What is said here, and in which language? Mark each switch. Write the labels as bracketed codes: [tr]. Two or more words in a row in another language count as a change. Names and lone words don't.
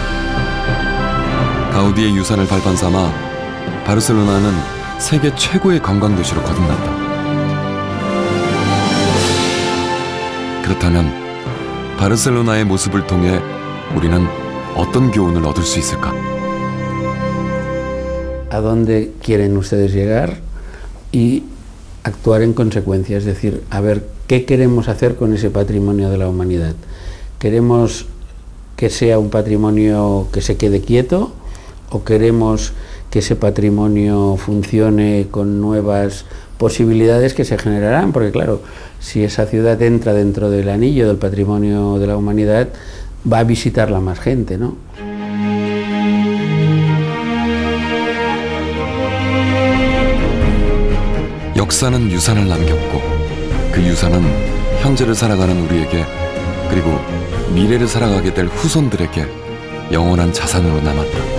[ko] 가우디의 유산을 발판 삼아 바르셀로나는 세계 최고의 관광도시로 거듭났다. 그렇다면 바르셀로나의 모습을 통해 우리는 어떤 교훈을 얻을 수 있을까? [es] ¿A dónde quieren ustedes llegar? Y actuar en consecuencia, es decir, a ver qué queremos hacer con ese patrimonio de la humanidad. ¿Queremos que sea un patrimonio que se quede quieto o queremos que ese patrimonio funcione con nuevas posibilidades que se generarán? Porque claro, si esa ciudad entra dentro del anillo del patrimonio de la humanidad, va a visitarla más gente, ¿no? [ko] 역사는 유산을 남겼고 그 유산은 현재를 살아가는 우리에게 그리고 미래를 살아가게 될 후손들에게 영원한 자산으로 남았다.